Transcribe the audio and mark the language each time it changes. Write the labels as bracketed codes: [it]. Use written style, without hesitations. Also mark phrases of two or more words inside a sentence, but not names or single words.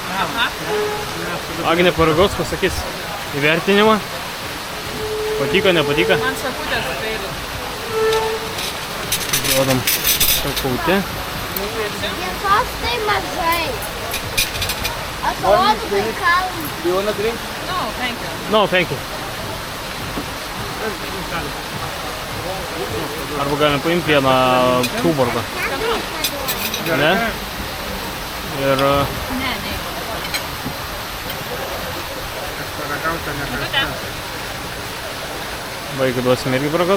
[lt] Agnė paragaus, pasakys įvertinimą. Patiko, nepatiko? Man šakutės tai Duodam šakutę. Mėsos tai mažai. Atrodo, tai kalm. [en] No, thank you. No, thank you. [lt] Arba galim paimti vieną Tuborgą. Ne? Ir Ne, ne. vaiką duosim irgi paragaut.